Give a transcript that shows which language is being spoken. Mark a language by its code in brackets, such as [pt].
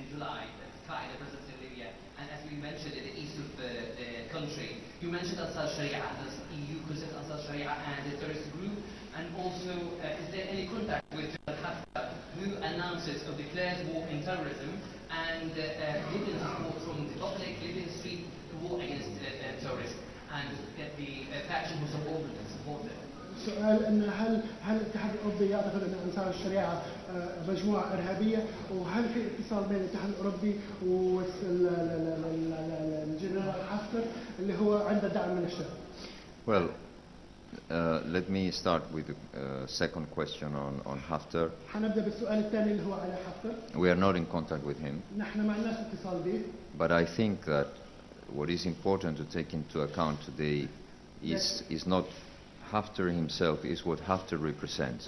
[en] July, the presidency in Libya, and as we mentioned in the east of the country, you mentioned Ansar Sharia, does the EU consider Ansar Sharia as a terrorist group? And also, is there any contact with Haftar, who announces or declares war in terrorism, and Libyan support from the public, Libyan street war against terrorists, and get the faction who support them? [ar] سؤال ان هل الاتحاد الاوروبي يعتقد ان انصار الشريعه مجموعه ارهابيه، وهل في اتصال بين الاتحاد الاوروبي والجنرال حفتر اللي هو عنده دعم من الشعب؟ [en] Well, let me start with the second question on Haftar. [ar] حنبدا بالسؤال الثاني اللي هو على حفتر. [en] We are not in contact with him. [ar] نحن ما عندناش اتصال به. [en] But I think that what is important to take into account today is not Haftar himself, is what Haftar represents.